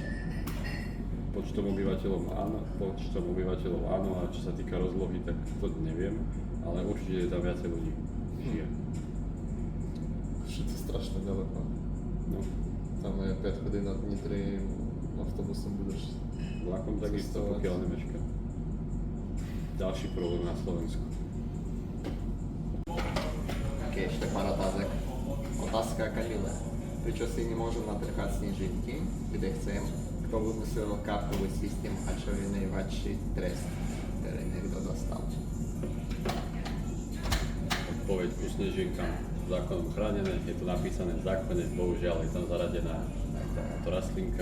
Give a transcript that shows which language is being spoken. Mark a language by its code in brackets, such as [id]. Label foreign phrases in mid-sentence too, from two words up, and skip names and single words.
[sk] Počtom obyvateľov áno, a čo sa týka rozlohy, tak to neviem, ale určite je tam viacej ľudí žije. Košice strašne ďaleko. No, Tam je 5 hodín od Nitry, autobusom budeš vlakom takisto, cestovať. pokiaľ nemeška. Ďalší problém na Slovensku. Okej, ešte pár otázok. Otázka Kamile. Prečo si nemôžem natrhať snežinky, kde chcem? Kto vymyslel kápkový systém a čo je najväčší trest, ktorý niekto dostal? Odpoveď ku snežinkám zákonom chránené, je to napísané v zákone, bohužiaľ je tam zaradená táto rastlinka.